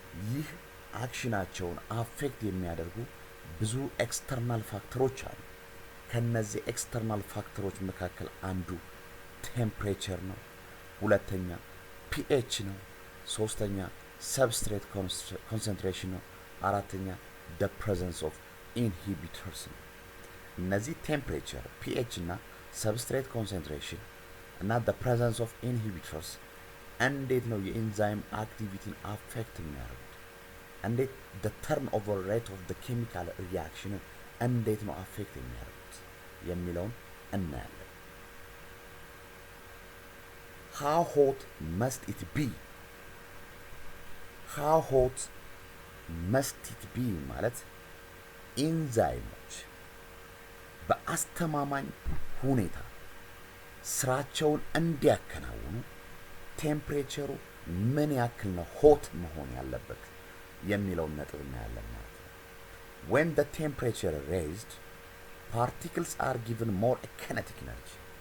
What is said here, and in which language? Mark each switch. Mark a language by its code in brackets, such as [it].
[am] ይህ አክሽናቸውን አፌክት የሚያደርጉ ብዙ ኤክስተርናል ፋክተሮች አሉ። ከነዚህ ኤክስተርናል ፋክተሮች መካከል አንዱ ቴምፕሬቸር ነው፣ ሁለተኛ ፒኤች ነው፣ ሶስተኛ ሰብስትሬት ኮንሰንትሬሽን ነው፣ አራተኛ [en] the presence of inhibitors [am] ነው። እነዚህ ቴምፕሬቸር፣ ፒኤች እና ሰብስትሬት ኮንሰንትሬሽን እና [en] the presence of inhibitors [am] እንዴት ነው የኢንዛይም አክቲቪቲን አፌክት የሚያደርጉት? እንዴት [en] the turnover rate of the chemical reaction [am] እንዴት ነው አፌክት የሚያደርጉት የሚለውን እናያለን። [en] How hot must it be? How hot must it be [am] ማለት ኢንዛይሞች በአስተማማኝ ሁኔታ ስራቸውን እንዲያከናውኑ ቴምፕሬቸሩ ምን ያክል ነው ሆት መሆን ያለበት የሚለውን ነጥብ እናያለን ማለት ነው። [en] When the temperature is raised, particles are given more kinetic energy.